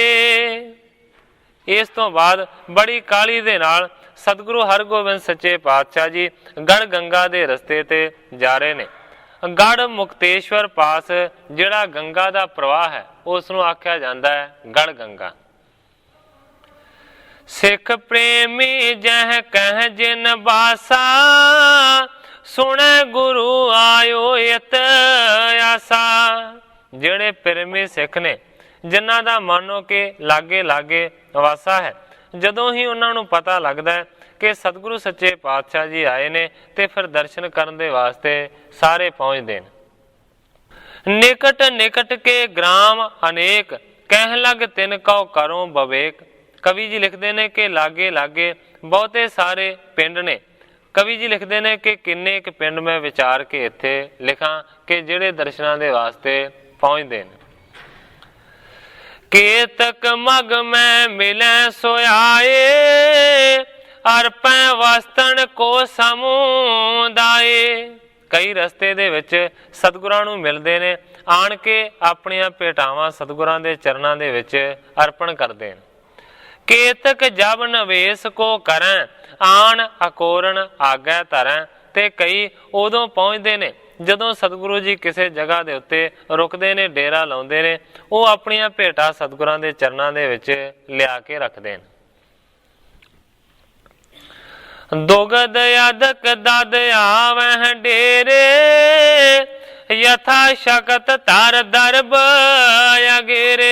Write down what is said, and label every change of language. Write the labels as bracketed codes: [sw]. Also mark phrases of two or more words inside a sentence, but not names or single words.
[pa] ਇਸ ਤੋਂ ਬਾਅਦ ਬੜੀ ਕਾਹਲੀ ਦੇ ਨਾਲ ਸਤਿਗੁਰੂ ਹਰਗੋਬਿੰਦ ਸੱਚੇ ਪਾਤਸ਼ਾਹ ਜੀ ਗੜ ਗੰਗਾ ਦੇ ਰਸਤੇ ਤੇ ਜਾ ਰਹੇ ਨੇ। ਗੜ ਮੁਕਤੇਸ਼ਵਰ ਪਾਸ ਜਿਹੜਾ ਗੰਗਾ ਦਾ ਪ੍ਰਵਾਹ ਹੈ ਉਸ ਨੂੰ ਆਖਿਆ ਜਾਂਦਾ ਹੈ ਗੜ ਗੰਗਾ। [bra] सिख प्रेमी जह कह जिन बासा, सुने गुरु आयो इत आसा। [pa] ਜਿਹੜੇ ਪ੍ਰੇਮੀ ਸਿੱਖ ਨੇ ਜਿਨ੍ਹਾਂ ਦਾ ਮਾਨੋ ਕਿ ਲਾਗੇ ਲਾਗੇ ਵਾਸਾ ਹੈ, ਜਦੋਂ ਹੀ ਉਹਨਾਂ ਨੂੰ ਪਤਾ ਲੱਗਦਾ ਹੈ ਕਿ ਸਤਿਗੁਰੂ ਸੱਚੇ ਪਾਤਸ਼ਾਹ ਜੀ ਆਏ ਨੇ ਤੇ ਫਿਰ ਦਰਸ਼ਨ ਕਰਨ ਦੇ ਵਾਸਤੇ ਸਾਰੇ ਪਹੁੰਚਦੇ ਨੇ। [bra] ਨਿਕਟ ਨਿਕਟ ਕੇ ਗ੍ਰਾਮ ਅਨੇਕ, ਕਹਿ ਲਗ ਤਿਨ ਕਉ ਕਰੋ ਬਵੇਕ। [pa] ਕਵੀ ਜੀ ਲਿਖਦੇ ਨੇ ਕਿ ਲਾਗੇ ਲਾਗੇ ਬਹੁਤੇ ਸਾਰੇ ਪਿੰਡ ਨੇ। ਕਵੀ ਜੀ ਲਿਖਦੇ ਨੇ ਕਿ ਕਿੰਨੇ ਇੱਕ ਪਿੰਡ ਮੈਂ ਵਿਚਾਰ ਕੇ ਇੱਥੇ ਲਿਖਾਂ ਕਿ ਜਿਹੜੇ ਦਰਸ਼ਨਾਂ ਦੇ ਵਾਸਤੇ ਪਹੁੰਚਦੇ ਨੇ। [bra] केतक मग में मिले सोयाए, अरपै वस्तन को समुदाए। [pa] ਕਈ ਰਸਤੇ ਦੇ ਵਿਚ ਸਤਗੁਰਾਂ ਨੂੰ ਮਿਲਦੇ ਨੇ, ਆਣ ਕੇ ਅਪਣੀਆਂ ਭੇਟਾਵਾਂ ਸਤਗੁਰਾਂ ਦੇ ਚਰਣਾਂ ਦੇ ਵਿਚ ਅਰਪਣ ਕਰਦੇ ਨੇ। [bra] केतक जब नवेश को करैं, आण अकोरण आगै धरैं। [pa] ਤੇ ਕਈ ਉਦੋਂ ਪਹੁੰਚਦੇ ਨੇ ਜਦੋਂ ਸਤਿਗੁਰੂ ਜੀ ਕਿਸੇ ਜਗ੍ਹਾ ਦੇ ਉੱਤੇ ਰੁਕਦੇ ਨੇ, ਡੇਰਾ ਲਾਉਂਦੇ ਨੇ, ਉਹ ਆਪਣੀਆਂ ਭੇਟਾਂ ਸਤਿਗੁਰਾਂ ਦੇ ਚਰਨਾਂ ਦੇ ਵਿੱਚ ਲਿਆ ਕੇ ਰੱਖਦੇ ਨੇ। [bra] ਦੁਗਦ ਅਦਕ ਦਦ ਆਵਹਿ ਡੇਰੇ, ਯਥਾ ਸ਼ਕਤ ਧਰ ਦਰਬ ਅਗੇਰੇ।